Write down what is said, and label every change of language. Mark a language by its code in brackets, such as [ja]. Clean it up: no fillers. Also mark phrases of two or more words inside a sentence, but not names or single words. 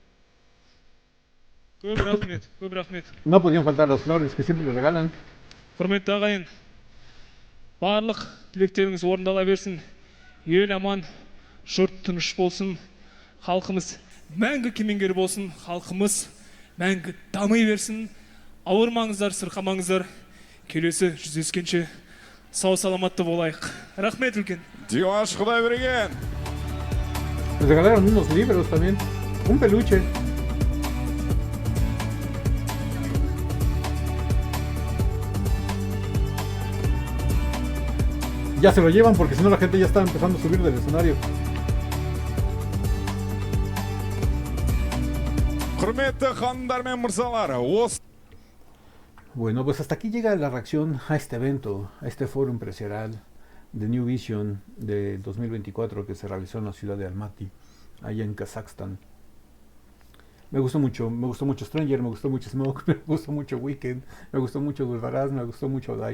[kk] Көп рахмет. [es] No podían faltar las flores que siempre le regalan. [kk] Құрметті ағайын, барлық тілектеріңіз орындала берсін. Ел аман, жұрт тыныш болсын. Халқымыз мәңгі кемеңгер болсын. Халқымыз мәңгі дами берсін. Ауырмаңыздар, сырқамаңыздар. Келесі жүздескенше сау саламатты болайық. Рахмет үлкен. Димаш Құдайберген. [es] Les regalaron unos libros también, un peluche. Ya se lo llevan porque si no la gente ya está empezando a subir del escenario. [kk] Құрметті ханымдар мен мырзалар, [es] Bueno, pues hasta aquí llega la reacción a este evento, a este foro empresarial de New Vision del 2024 que se realizó en la ciudad de Almaty, allá en Kazajstán. Me gustó mucho Stranger, me gustó mucho Smoke, me gustó mucho Weekend, me gustó mucho Durdarás, me gustó mucho Adai.